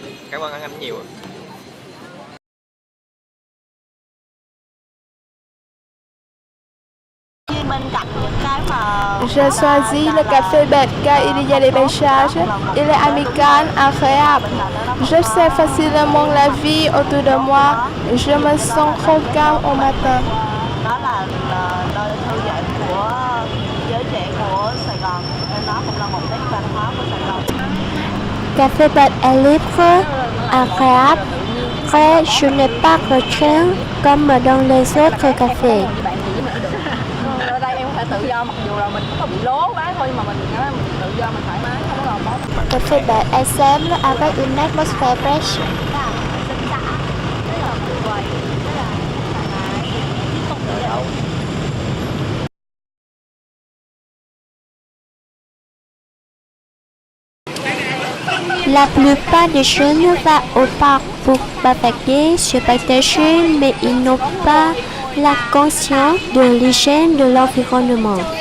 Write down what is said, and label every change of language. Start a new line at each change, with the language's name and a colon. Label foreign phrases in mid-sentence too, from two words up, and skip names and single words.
Vietnamese: Cảm ơn anh nhiều.
French: J'ai choisi le café bête car il y a des paysages, il est amical, agréable. Je sais facilement la vie autour de moi, je me sens trop calme au matin.
Vietnamese: Đó là nơi thư giãn của giới trẻ của Sài Gòn. Nó cũng là một nét văn hóa của Sài Gòn.
French: Café bête est libre, agréable, frais, je n'ai pas contraint comme dans les autres cafés.
Vietnamese: Ở đây em có thể tự do, mặc dù là mình cũng có bị lố quá thôi, nhưng mà mình tự do, mình thoải mái, không có gò bó.
French: Café bête est simple avec une atmosphère fraîche. La plupart des jeunes vont au parc pour bavader, se partager, mais ils n'ont pas la conscience de l'hygiène de l'environnement.